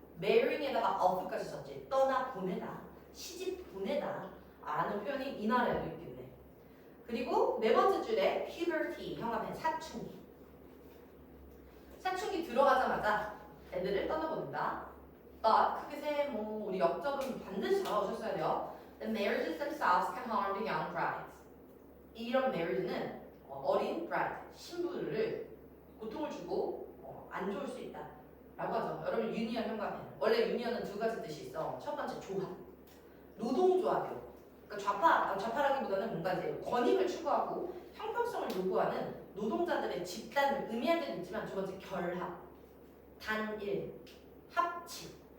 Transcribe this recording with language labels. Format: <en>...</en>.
<ko>marrying에다가 off까지 썼지. 떠나 보내다, 시집 보내다 라는 표현이 이 나라에도 있기 때문에. 그리고 네 번째 줄에 puberty, 형아는 사춘기. 사춘기 들어가자마자 애들을 떠나보낸다. but 크게 세 우리 역접은 반드시 잡아오셨어야 돼요.</ko> <en>The marriages themselves can harm the young brides.</en> <ko>이런 marriage는 어린 bride, 신부를 고통을 주고 안 좋을 수 있다 라고 하죠. 여러분 유니언 형과는 원래 유니언은 두 가지 뜻이 있어. 첫 번째 조합, 노동조합이요. 그러니까 좌파라기보다는 뭔가 이제 권익을 추구하고 형평성을 요구하는 노동자들의 집단을 의미할 때도 있지만 두 번째 결합, 단일, 합치.</ko>